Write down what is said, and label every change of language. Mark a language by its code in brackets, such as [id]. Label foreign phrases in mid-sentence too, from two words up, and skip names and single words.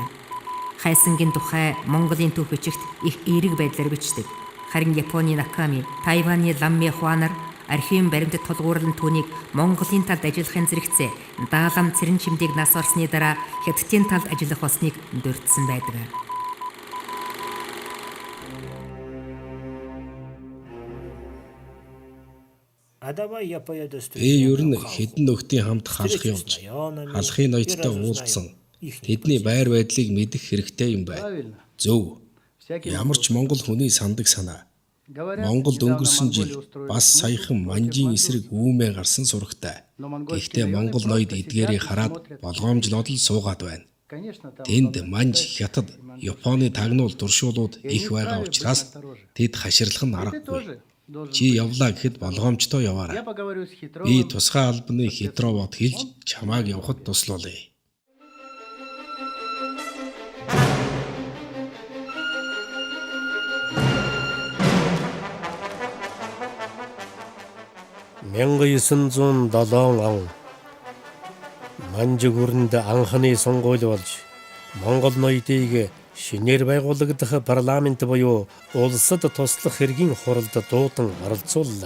[mn] Хайсангийн тухай Монголын төв бичигт их эерэг байдлаар бичдэг. Харин Японы Наками, Тайваны Ламми Хуанар архивын баримтад тулгуурлан түүнийг Монголын талд ажиллахын зэрэгцээ даалам цэрэн чимдэг нас орсны дараа хятадын талд ажиллах болсныг дурдсан байдаг. [ru] А давай я поеду с [mn] Би ер нь [ru] друзьями в Халху. [mn] хэдэн нөхдийн хамт халах явж халахын ноёдтой уулзсан. Тэдний байр байдлыг мэдэх хэрэгтэй юм байна. [ru] Правильно. [mn] Зөв. [ru] Всякий [mn] Ямар ч монгол хүний сандаг санаа. Монголд өнгөрсөн жил бас саяхан манжийн эсрэг үүмээ гарсан сурагтай. Гэхдээ монгол ноёд эдгээрийг хараад болгоомжлоод л суугаад байна. [ru] Конечно, там [mn] Тэнд манж, хятад, Японы тагнуул туршуулууд их байгаа учраас тэд хаширлах нь [ru] ты [mn] аргагүй. [ru] тоже. [mn] Чи явлаа гэхэд болгоомжтой [ru] Я [mn] яваарай. [ru] поговорю с [mn] Би [ru] Хитровым. [mn] тусгай албаны Хитровод хэлж чамааг явахад туслуулъя. (1907) он Манжиг хүрээнд анхны сонгуул болж Монгол ноёдыг шинээр байгуулагдах парламент буюу улсад туслах хэргийн хуралд дуудан оролцууллаа.